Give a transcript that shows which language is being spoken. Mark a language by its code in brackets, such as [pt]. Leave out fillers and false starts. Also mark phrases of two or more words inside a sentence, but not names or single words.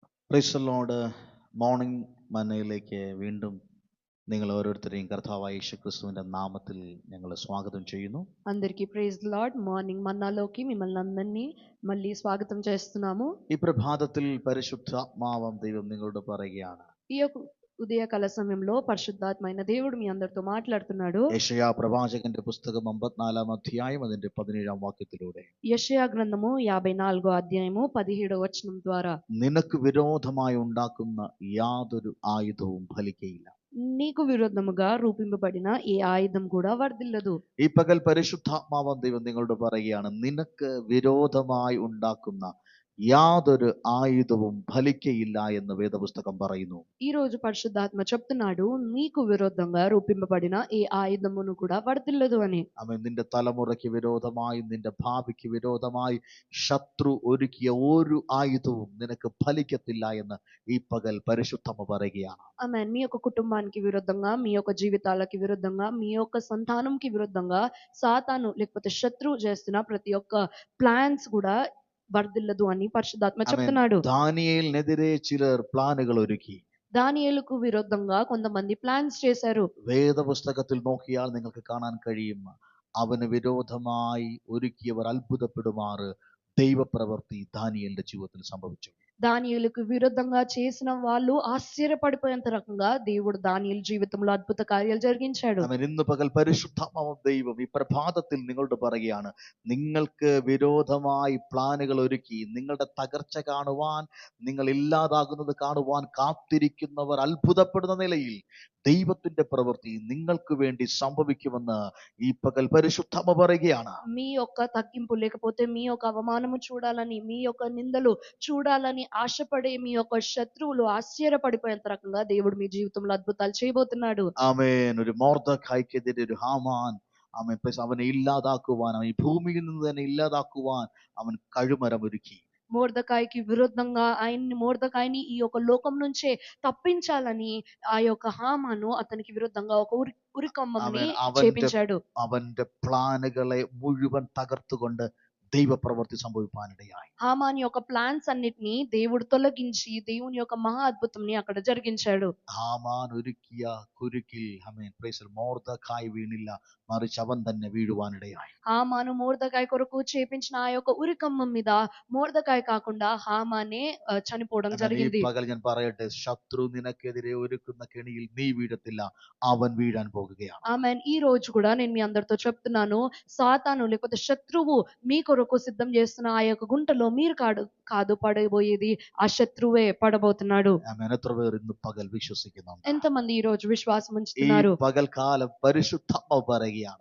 [en] Praise the Lord. [ml] മോർണിംഗ് മന്നയിലേക്ക് വീണ്ടും നിങ്ങൾ ഓരോരുത്തരെയും കർത്താവായ യേശുക്രിസ്തുവിന്റെ നാമത്തിൽ ഞങ്ങൾ സ്വാഗതം ചെയ്യുന്നു. [te] అందరికీ [en] Praise the Lord. [te] మార్నింగ్ మన్నాలోకి మిమ్మల్ని అందరినీ మళ్ళీ స్వాగతం చేస్తున్నాము. [ml] ഈ പ്രഭാതത്തിൽ പരിശുദ്ധാത്മാവാം ദൈവം നിങ്ങളോട് പറയുകയാണ്. [te] ఈ యొక్క ఉదయకాల సమయంలో పరిశుద్ధాత్మైన దేవుడు మీ అందరితో మాట్లాడుతున్నాడు. [ml] യെശയ്യാ പ്രവാചകന്റെ പുസ്തകം 54 അധ്യായം അതിന്റെ 17 വാക്യത്തിലൂടെ [te] యెషయా గ్రంథము 54వ అధ్యాయము 17వ వచనం ద్వారా [ml] നിനക്ക് വിരോധമായി ഉണ്ടാക്കുന്ന യാതൊരു ആയുധവും ഫലിക്കയില്ല. [te] నీకు విరోధముగా రూపింపబడిన ఏ ఆయుధం కూడా వర్ధిల్లదు. [ml] ഈ പകൽ പരിശുദ്ധാത്മാവാം ദൈവം നിങ്ങളോട് പറയുകയാണ്, നിനക്ക് വിരോധമായി ഉണ്ടാക്കുന്ന യാതൊരു ആയുധവും ഫലിക്കയില്ല എന്ന് വേദപുസ്തകം പറയുന്നു. [te] ఈ రోజు పరిశుద్ధాత్మ చెప్తున్నాడు, నీకు విరోధంగా రూపింపబడిన ఏ ఆయుధమును కూడా వర్ధిల్లదు అని. [ml] അവൻ നിന്റെ തലമുറയ്ക്ക് വിരോധമായി, നിന്റെ ഭാവിക്ക് വിരോധമായി ശത്രു ഒരുക്കിയ ഒരു ആയുധവും നിനക്ക് ഫലിക്കത്തില്ല എന്ന് ഈ പകൽ പരിശുദ്ധമ പറയുകയാണ്. [te] ఆమేన్. మీ యొక్క కుటుంబానికి విరుద్ధంగా, మీ యొక్క జీవితాలకి విరుద్ధంగా, మీ యొక్క సంతానంకి విరుద్ధంగా సాతాను లేకపోతే శత్రువు చేస్తున్న ప్రతి ఒక్క ప్లాన్స్ కూడా వర్ధిల్లదు అని పరిశుద్ధాత్మ చెప్తున్నాడు. [ml] ദാനിയേലിനെതിരെ ചിലർ പ്ലാനുകൾ ഒരുക്കി. [te] దానియేలుకు విరుద్ధంగా కొంతమంది ప్లాన్స్ చేశారు. [ml] വേദപുസ്തകത്തിൽ നോക്കിയാൽ നിങ്ങൾക്ക് കാണാൻ കഴിയും, അവന് വിരോധമായി ഒരുക്കിയവർ അത്ഭുതപ്പെടുമാറ് ദൈവപ്രവൃത്തി ദാനിയേലിന്റെ ജീവിതത്തിൽ സംഭവിച്ചു. [te] దానియేలుకు విరుద్ధంగా చేసిన వాళ్ళు ఆశ్చర్యపడిపోయేంత రకంగా దేవుడు దానియేలు జీవితంలో అద్భుత కార్యాలు జరిగించాడు. [ml] അവൻ ഇന്ന് പകൽ പരിശുദ്ധാത്മാവ് ദൈവം ഈ പ്രഭാതത്തിൽ നിങ്ങളോട് പറയുകയാണ്, നിങ്ങൾക്ക് വിരോധമായി പ്ലാനുകൾ ഒരുക്കി നിങ്ങളുടെ തകർച്ച കാണുവാൻ, നിങ്ങൾ ഇല്ലാതാകുന്നത് കാണുവാൻ കാത്തിരിക്കുന്നവർ അത്ഭുതപ്പെടുന്ന നിലയിൽ ദൈവത്തിന്റെ പ്രവൃത്തി നിങ്ങൾക്ക് വേണ്ടി സംഭവിക്കുമെന്ന് ഈ പകൽ പരിശുദ്ധാത്മ പറയുകയാണ്. [te] మీ యొక్క తగ్గింపు లేకపోతే మీ యొక్క అవమానము చూడాలని, మీ యొక్క నిందలు చూడాలని ఆశపడే మీ యొక్క శత్రువులు ఆశ్చర్యపడిపోయేంత రకంగా దేవుడు మీ జీవితంలో అద్భుతాలు చేయబోతున్నాడు. [ml] ആമേൻ. ഒരു മൊർദെഖായിക്കെതിരെ ഒരു ഹാമാൻ, ആമേൻ, അവനെ ഇല്ലാതാക്കുവാൻ, അവൻ ഈ ഭൂമിയിൽ നിന്ന് തന്നെ ഇല്ലാതാക്കുവാൻ അവൻ കഴുമരം ഒരുക്കി. [te] మోర్దెకాయికి విరుద్ధంగా మోర్దెకాయిని ఈ యొక్క లోకం నుంచే తప్పించాలని ఆ యొక్క హామాను అతనికి విరుద్ధంగా ఒక ఉరికమ్మని చేపించాడు. [ml] അവന്റെ പ്ലാനുകളെ മുഴുവൻ തകർത്തുകൊണ്ട് ദൈവപ്രവൃത്തി സംഭവിപ്പാനിടയായി. [te] హామాని యొక్క ప్లాన్స్ అన్నిటిని దేవుడు తొలగించి దేవుని యొక్క మహా అద్భుతంని అక్కడ జరిగించాడు. [ml] ഹാമാൻ ഒരുക്കിയ കുരുക്കിൽ മൊർദെഖായി വീണില്ല, മറിച്ച് അവൻ തന്നെ വീഴുവാനിടയായി. [te] హామాను మోర్దెకాయి కొరకు చేపించిన ఆ యొక్క ఉరికమ్మం మీద మోర్దెకాయి కాకుండా హామానే చనిపోవడం జరిగింది. [ml] പകൽ ഞാൻ പറയട്ടെ, ശത്രു നിനക്കെതിരെ ഒരുക്കുന്ന കെണിയിൽ നീ വീഴത്തില്ല, അവൻ വീഴാൻ പോകുകയാണ്. [te] ఆమేన్. ఈ రోజు కూడా నేను మీ అందరితో చెప్తున్నాను, సాతాను లేకపోతే శత్రువు మీ కొరకు సిద్ధం చేస్తున్న ఆ యొక్క గుంటలో మీరు కాదు పడబోయేది, ఆ శత్రువే పడబోతున్నాడు. [ml] ആമേൻ. എത്ര പേർ ഇന്ന് പകൽ വിശ്വസിക്കുന്നുണ്ട്? [te] ఎంతమంది ఈ రోజు విశ్వాసం ఉంచుతున్నారు? [ml] ഈ പകൽക്കാലം പരിശുദ്ധാത്മാവ് പറയുകയാണ്,